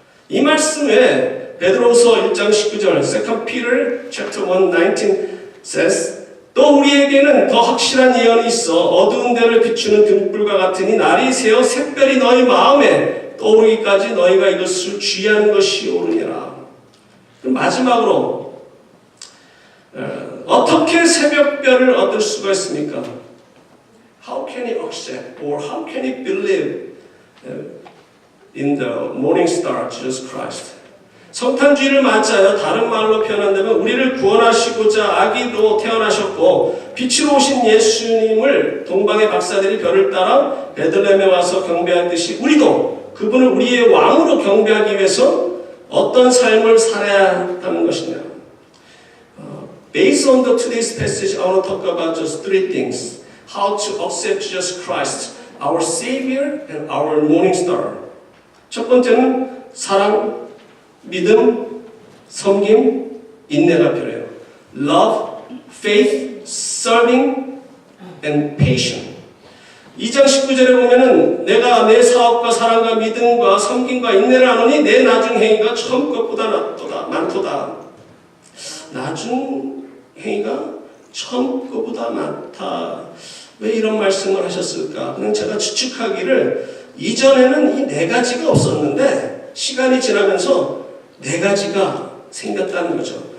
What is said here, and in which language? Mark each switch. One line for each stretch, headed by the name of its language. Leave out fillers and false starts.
Korean: 이 말씀에 베드로후서 1장 19절
English: 2 Peter chapter 1:19 says
Korean: 또 우리에게는 더 확실한 예언이 있어 어두운 데를 비추는 등불과 같으니 날이 새어 샛별이 너희 마음에 떠오르기까지 너희가 이것을 주의하는 것이 옳으니라. 마지막으로 어떻게 새벽별을 얻을 수가 있습니까?
English: How can he accept or how can he believe in the morning star Jesus Christ?
Korean: 성탄주의를 맞아요. 다른 말로 표현한다면 우리를 구원하시고자 아기로 태어나셨고 빛으로 오신 예수님을 동방의 박사들이 별을 따라 베들레헴에 와서 경배하듯이 우리도 그분을 우리의 왕으로 경배하기 위해서 어떤 삶을 살아야 하는 것이냐.
English: Based on today's passage, I want to talk about just three things. How to accept Jesus Christ, our Savior and our morning star.
Korean: 첫 번째는 사랑, 믿음, 섬김, 인내가 필요해요.
English: Love, faith, serving, and patience.
Korean: 2장 19절에 보면은 내가 내 사업과 사랑과 믿음과 섬김과 인내를 하노니 내 나중 행위가 처음 것보다 많도다. 나중 행위가 처음 것보다 많다. 왜 이런 말씀을 하셨을까? 그냥 제가 추측하기를 이전에는 이 네 가지가 없었는데 시간이 지나면서 네 가지가 생겼다는 거죠.